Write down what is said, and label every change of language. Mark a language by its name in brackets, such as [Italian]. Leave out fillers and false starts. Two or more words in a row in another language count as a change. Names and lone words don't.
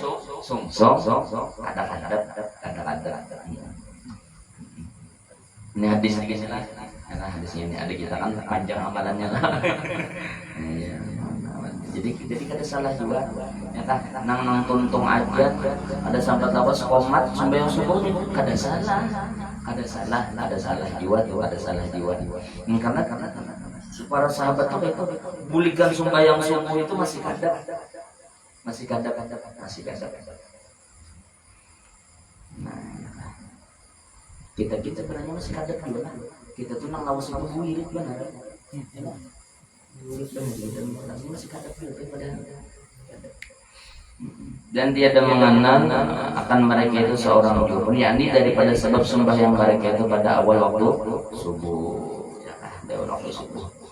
[Banjar] kadap ini hadis ini lah karena hadisnya ini ada kita kan panjang amalannya lah jadi kada salah juga ya kan nang tuntung aja ada sampai lawas komat sembahyang subuh kada salah jiwa karena para sahabat itu bulikan sembahyang subuh itu masih kadap. Nah, kita sebenarnya masih kadap juga. Kita tuh nang lawas itu wirid benar. Wirid benar kita masih kadap juga padahal. [Malay] Dan tiada mengenal akan mereka itu seorang jubun, yakni daripada sebab sembahyang mereka itu pada awal waktu subuh. [Indonesian] Ya, awal waktu subuh.